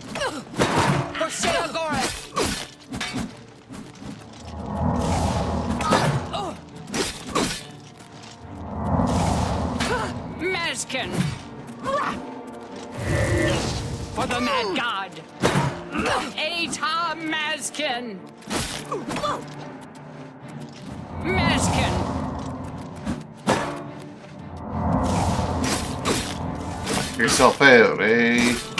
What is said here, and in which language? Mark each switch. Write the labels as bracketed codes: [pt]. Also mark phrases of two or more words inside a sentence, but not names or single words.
[en] For Sheogorath! Maskin! For the Mad God! Anytime, Maskin! Maskin! Knock yourself out, eh?